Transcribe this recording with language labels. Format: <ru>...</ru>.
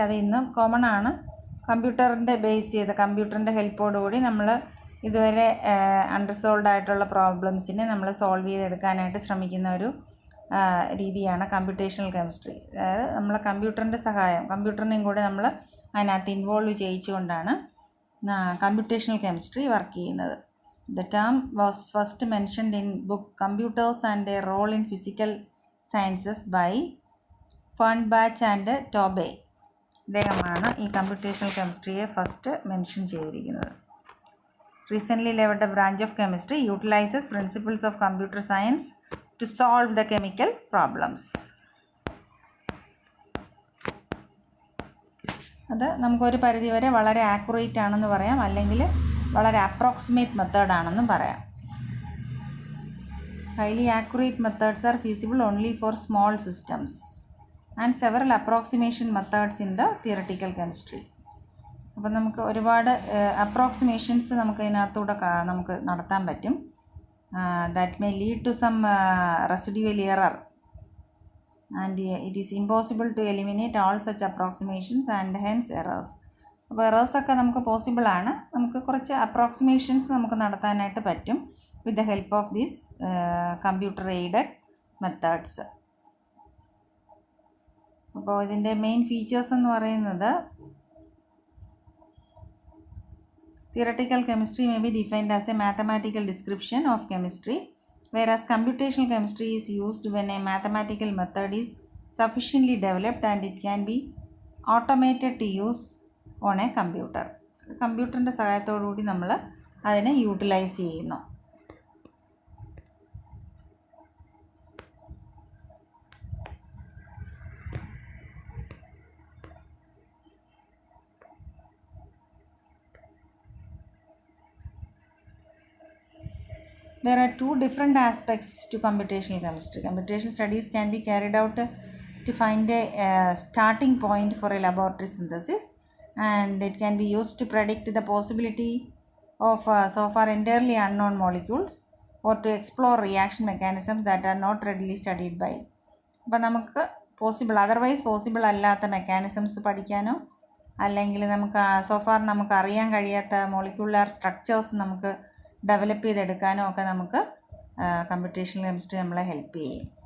<ml>അത് ഇന്നും കോമൺ ആണ്. കമ്പ്യൂട്ടറിൻ്റെ ബേസ് ചെയ്ത് കമ്പ്യൂട്ടറിൻ്റെ ഹെൽപ്പോടുകൂടി നമ്മൾ ഇതുവരെ അൺറിസോൾവ്ഡ് ആയിട്ടുള്ള പ്രോബ്ലംസിനെ നമ്മൾ സോൾവ് ചെയ്തെടുക്കാനായിട്ട് ശ്രമിക്കുന്ന ഒരു രീതിയാണ് കമ്പ്യൂട്ടേഷണൽ കെമിസ്ട്രി. അതായത് നമ്മൾ കമ്പ്യൂട്ടറിൻ്റെ സഹായം, കമ്പ്യൂട്ടറിനെയും കൂടെ നമ്മൾ അതിനകത്ത് ഇൻവോൾവ് ചെയ്യിച്ചുകൊണ്ടാണ് കമ്പ്യൂട്ടേഷണൽ കെമിസ്ട്രി വർക്ക് ചെയ്യുന്നത്.</ml> <en>The term was first mentioned in book Computers and Their Role in Physical Sciences by Fernbach and Tobey.</en> <ml>ഇദ്ദേഹമാണ് ഈ കമ്പ്യൂട്ടേഷണൽ കെമിസ്ട്രിയെ ഫസ്റ്റ് മെൻഷൻ ചെയ്തിരിക്കുന്നത്.</ml> <en>Recently developed branch of chemistry utilizes principles of computer science to solve the chemical problems.</en> <ml>അത് നമുക്കൊരു പരിധിവരെ വളരെ accurate ആണെന്ന് പറയാം, അല്ലെങ്കിൽ വളരെ അപ്രോക്സിമേറ്റ് മെത്തേഡാണെന്നും പറയാം.</ml> <en>Highly accurate methods are feasible only for small systems and several approximation methods in the theoretical chemistry.</en> <ml>അപ്പോൾ നമുക്ക് ഒരുപാട് അപ്രോക്സിമേഷൻസ് നമുക്ക് ഇതിനകത്തൂടെ നമുക്ക് നടത്താൻ പറ്റും.</ml> <en>That may lead to some residual error and it is impossible to eliminate all such approximations and hence errors.</en> <ml>അപ്പോൾ എറേഴ്സൊക്കെ നമുക്ക് പോസിബിളാണ്. നമുക്ക് കുറച്ച് അപ്രോക്സിമേഷൻസ് നമുക്ക് നടത്താനായിട്ട് പറ്റും</ml> <en>With the help of these computer aided methods.</en> <ml>അപ്പോൾ ഇതിൻ്റെ മെയിൻ ഫീച്ചേഴ്സ് എന്ന് പറയുന്നത്</ml> <en>theoretical chemistry may be defined as a mathematical description of chemistry, whereas computational chemistry is used when a mathematical method is sufficiently developed and it can be automated to use on a computer.</en> <ml>കമ്പ്യൂട്ടറിൻ്റെ സഹായത്തോടുകൂടി നമ്മൾ അതിനെ utilise ചെയ്യുന്നു.</ml> <en>There are two different aspects to computational chemistry. Computational studies can be carried out to find a starting point for a laboratory synthesis, and it can be used to predict the possibility of so far entirely unknown molecules or to explore reaction mechanisms that are not readily studied by.</en> <ml>അപ്പോൾ നമുക്ക് otherwise possible അല്ലാത്ത mechanisms പഠിക്കാനോ അല്ലെങ്കിൽ നമുക്ക് so far നമുക്ക് അറിയാൻ കഴിയാത്ത molecular structures നമുക്ക് ഡെവലപ്പ് ചെയ്തെടുക്കാനോ ഒക്കെ നമുക്ക് കമ്പ്യൂട്ടേഷണൽ കെമിസ്ട്രി നമ്മളെ ഹെൽപ്പ് ചെയ്യും.</ml>